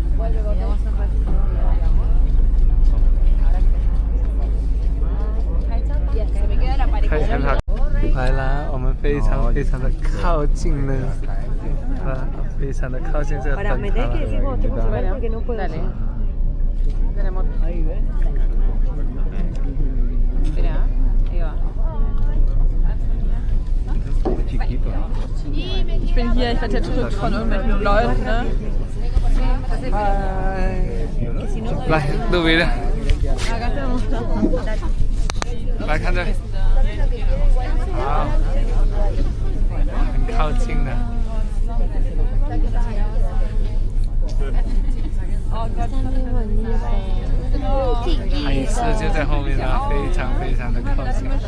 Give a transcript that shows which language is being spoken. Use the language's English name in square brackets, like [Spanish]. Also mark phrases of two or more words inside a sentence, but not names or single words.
[Chinese] 很好。来了，我们非常的靠近了，非常的靠近这个灯塔了。 [German] Ich bin hier, ich werde jetzt gedrückt von irgendwelchen Leuten, ne? [Chinese] 来，录别的。来看这里。好，很靠近的。海狮就在后面了，非常的靠近。